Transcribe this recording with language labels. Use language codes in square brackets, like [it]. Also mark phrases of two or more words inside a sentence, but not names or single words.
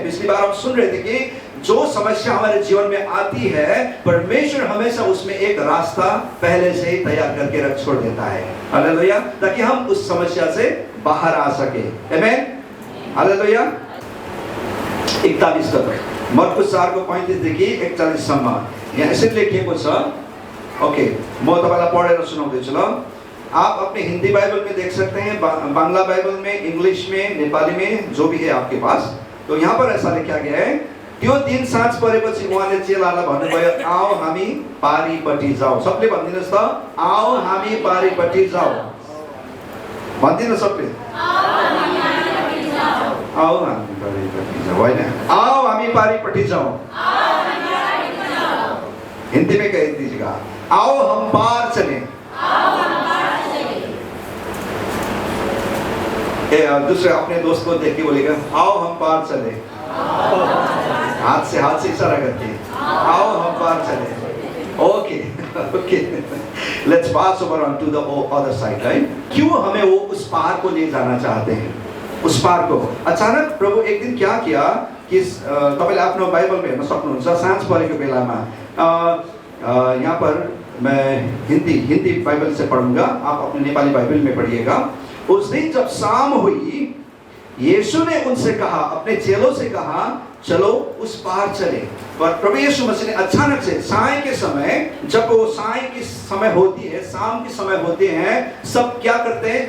[hi] पिछली बार हम सुन रहे थे कि जो समस्या हमारे जीवन में आती है, परमेश्वर हमेशा उसमें एक रास्ता पहले से ही तैयार करके रख छोड़ देता है। हालेलुया। ताकि हम उस समस्या से बाहर आ सके। [ne] आमीन, हालेलुया। 41 तक मरकुस 4 को 35 देखि 41 सम्म यहाँ यसरी लेखिएको छ। ओके, म तपाईलाई पढेर सुनाउँदैछु ल। [hi] आप अपने हिंदी बाइबल में देख सकते हैं, बांग्ला बाइबल में, इंग्लिश में, नेपाली में, जो भी है आपके पास। तो यहाँ पर ऐसा लिखा गया है, [ne] त्यो दिन साँझ परेपछि उहाँले चेलालाई भन्नुभयो, आओ हामी पारीपट्टि जाऊ। सबले भनिदिनुहोस् त, आओ हामी पारीपट्टि जाऊ। भनिदिनु सबले, आओ हामी पारीपट्टि जाऊ, होइन? आओ हामी पारीपट्टि जाऊ। [hi] हिंदी में कह दीजिएगा, आओ हम पार चले। दूसरे अपने दोस्त को देख के बोलेगा, आओ हम पार चले। हाथ से इशारा करके, आओ हम पार चले। [en] OK OK, let's pass over on to the other side, right? [hi] क्यों हमें वो उस पार को ले जाना चाहते हैं, उस पार को? अचानक प्रभु एक दिन क्या किया कि [ne] तपाईले आफ्नो बाइबल में हेर्न सक्नुहुन्छ, साँझ परेको बेलामा [hi] यहाँ पर मैं हिंदी बाइबल से पढ़ूंगा, आप अपने नेपाली बाइबल में पढ़िएगा। उस दिन जब शाम हुई, यीशु ने उनसे कहा, अपने चेलों से कहा, चलो उस पार चले। और प्रभु यीशु मसीह ने अचानक से साय के समय, जब वो साय की समय होती है, शाम की समय होते हैं, सब क्या करते हैं?